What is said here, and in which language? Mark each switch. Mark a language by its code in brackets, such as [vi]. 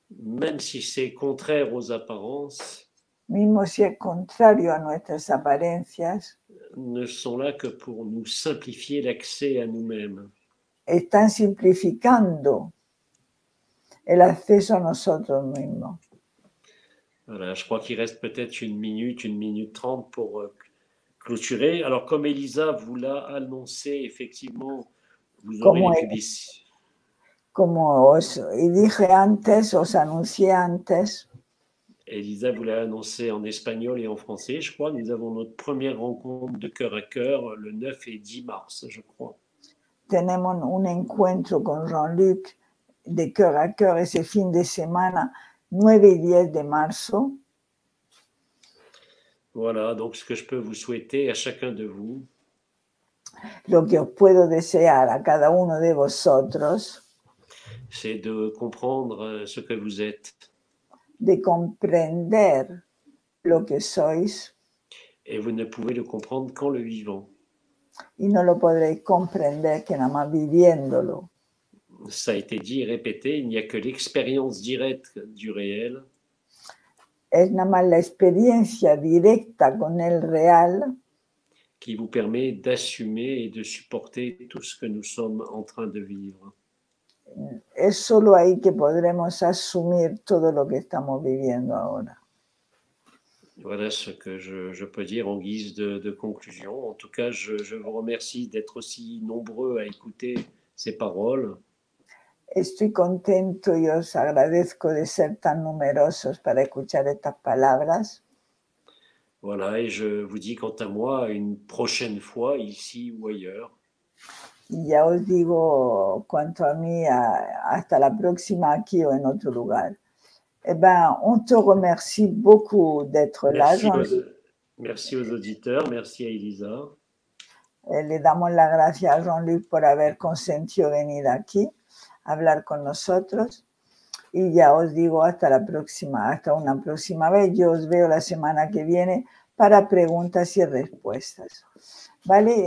[fr] Même si c'est contraire aux apparences, [es] mismo si es contrario a nuestras apariencias, [fr] ne sont là que pour nous simplifier l'accès à nous-mêmes. [es] Están simplificando el acceso a nosotros mismos. [fr] Voilà, je crois qu'il reste peut-être une minute 30 pour clôturer. Alors, comme Elisa vous l'a annoncé, effectivement, vous aurez les publicités. [es] Como os dije antes, os anuncié antes. [fr] Elisa vous l'a annoncé en espagnol et en français, je crois. Nous avons notre première rencontre de cœur à cœur le 9 et 10 mars, je crois. [es] Tenemos un encuentro con Jean-Luc [fr] de cœur à cœur [es] ese fin de semana, 9 y 10 de marzo. [fr] Voilà, donc ce que je peux vous souhaiter à chacun de vous, [es] lo que os puedo desear a cada uno de vosotros, [fr] c'est de comprendre ce que vous êtes. [es] De comprender lo que sois. [fr] Et vous ne pouvez le comprendre qu'en le vivant. [es] Y no lo podréis comprender que nada más viviéndolo. [fr] Ça a été dit et répété, il n'y a que l'expérience directe du réel. [es] Es nada más la experiencia directa con el real [fr] qui vous permet d'assumer et de supporter tout ce que nous sommes en train de vivre. [es] Es solo ahí que podremos asumir todo lo que estamos viviendo ahora. [fr] Voilà ce que je peux dire en guise de conclusion. En tout cas, je vous remercie d'être aussi nombreux à écouter ces paroles. [es] Estoy contento y os agradezco de ser tan numerosos para escuchar estas palabras. [fr] Voilà, et je vous dis quant à moi, à une prochaine fois, ici ou ailleurs. [es] Y ya os digo, cuanto a mí, hasta la próxima aquí o en otro lugar. [fr] Eh ben, on te remercie beaucoup d'être là, Jean-Luc. Merci aux auditeurs, merci à Elisa. [es] Le damos las gracias a Jean-Luc por haber consentido venir aquí a hablar con nosotros. Y ya os digo hasta la próxima, hasta una próxima vez. Yo os veo la semana que viene para preguntas y respuestas. ¿Vale?